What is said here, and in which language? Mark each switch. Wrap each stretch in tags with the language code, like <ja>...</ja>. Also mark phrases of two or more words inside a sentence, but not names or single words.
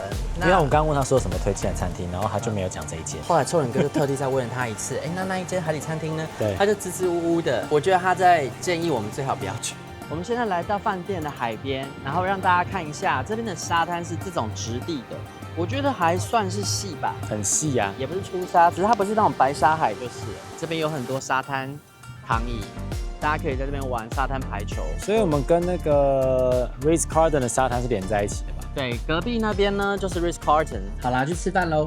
<zh>因為我們剛剛問他說什麼推薦的餐廳，然後他就沒有講這一間。後來臭人哥就特地再問了他一次，哎，那一間海底餐廳呢？對，他就支支吾吾的。我覺得他在建議我們最好不要去。我們現在來到飯店的海邊，然後讓大家看一下这邊的沙灘是這種質地的。我覺得還算是細吧，很細啊，也不是粗沙，只是它不是那種白沙海就是了。這邊有很多沙灘躺椅，大家可以在這邊玩沙灘排球。所以我們跟那個 Ritz-Carlton 的沙灘是連在一起的吧？對，隔壁那邊呢就是 Ritz-Carlton。好啦，去吃飯嘍。</zh>